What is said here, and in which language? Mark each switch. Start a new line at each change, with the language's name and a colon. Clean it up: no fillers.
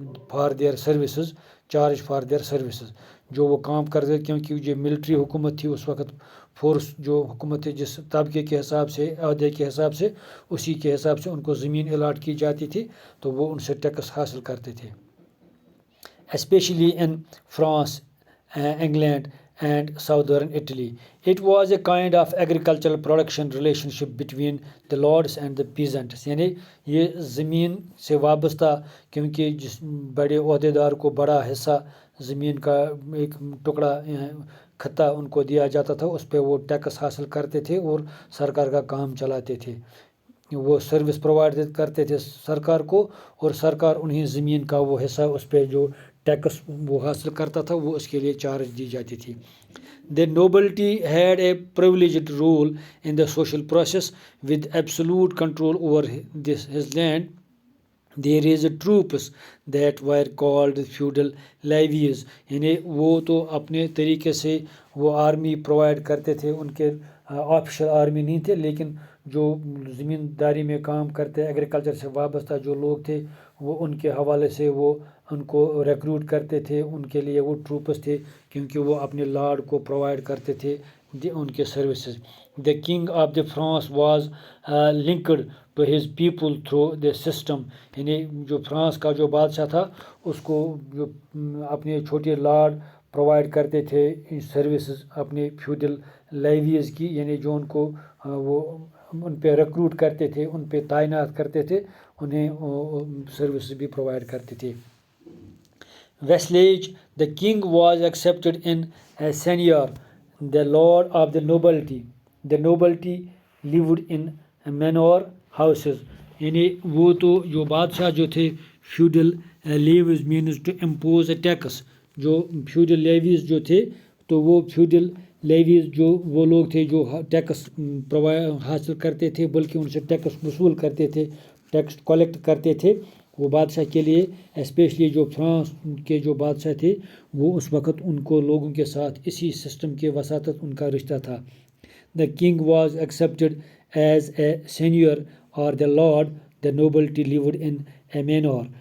English: for their services charge for their services
Urdu: جو وہ کام کرتے کیونکہ جو ملٹری حکومت تھی اس وقت فورس جو حکومت تھی جس طبقے کے حساب سے عہدے کے حساب سے اسی کے حساب سے ان کو زمین الاٹ کی جاتی تھی تو وہ ان سے ٹیکس حاصل کرتے تھے.
English: Especially in France England and southern Italy. It was a kind of agricultural production relationship between the lords and the peasants.
Urdu: یعنی یہ زمین سے وابستہ کیونکہ جس بڑے عہدے دار کو بڑا حصہ زمین کا ایک ٹکڑا خطہ ان کو دیا جاتا تھا اس پہ وہ ٹیکس حاصل کرتے تھے اور سرکار کا کام چلاتے تھے. وہ سروس پرووائڈ کرتے تھے سرکار کو اور سرکار انہیں زمین کا وہ حصہ اس پہ جو ٹیکس وہ حاصل کرتا تھا وہ اس کے لیے چارج دی جاتی تھی.
English: The nobility had a privileged role in the social process with absolute control over his land. They raised troops that were called feudal levies.
Urdu: یعنی وہ تو اپنے طریقے سے وہ آرمی پرووائڈ کرتے تھے ان کے آفیشل آرمی نہیں تھے لیکن جو زمینداری میں کام کرتے ایگریکلچر سے وابستہ جو لوگ تھے وہ ان کے حوالے سے وہ ان کو ریکروٹ کرتے تھے ان کے لیے وہ ٹروپس تھے کیونکہ وہ اپنے لارڈ کو پرووائڈ کرتے تھے ان کے services.
English: The king of the France was linked to his people through the system.
Urdu: یعنی جو فرانس کا جو بادشاہ تھا اس کو جو اپنے چھوٹے لارڈ پرووائڈ کرتے تھے سروسز اپنے فیوڈل لیویز کی یعنی جو ان کو وہ ان پہ ریکروٹ کرتے تھے ان پہ تعینات کرتے تھے انہیں سروسز بھی پرووائڈ کرتے تھے.
English: vassalage. The king was accepted in as seigneur, the lord of the nobility. The nobility lived in manor houses.
Urdu: یعنی وہ تو جو بادشاہ جو تھے feudal levies
English: Means to impose a tax.
Urdu: جو فیوڈل لیویز جو تھے تو وہ فیوڈل لیویز جو وہ لوگ تھے جو ٹیکس حاصل کرتے تھے بلکہ ان سے ٹیکس وصول کرتے تھے, ٹیکس کلیکٹ کرتے تھے. وہ بادشاہ کے لیے اسپیشلی جو فرانس کے جو بادشاہ تھے وہ اس وقت ان کو لوگوں کے ساتھ اسی سسٹم کے وساطت ان کا رشتہ تھا.
English: The king was accepted as a seigneur or the lord. The nobility lived in a manor.